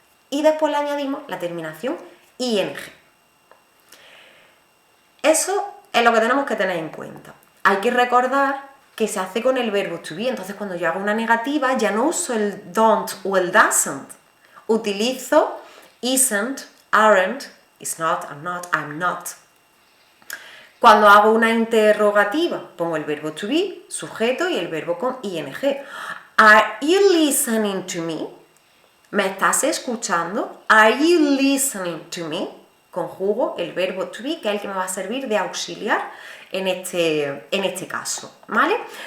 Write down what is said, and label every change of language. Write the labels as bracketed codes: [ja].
[es] Y después le añadimos la terminación ing. Eso es lo que tenemos que tener en cuenta. Hay que recordar que se hace con el verbo to be, entonces cuando yo hago una negativa ya no uso el don't o el doesn't, utilizo [en] isn't, aren't, is not, I'm not, I'm not. [es] Cuando hago una interrogativa, pongo el verbo to be, sujeto y el verbo con ing. [en] Are you listening to me? [es] ¿Me estás escuchando? [en] Are you listening to me? [es] Conjugo el verbo to be, que es el que me va a servir de auxiliar en este caso, ¿vale?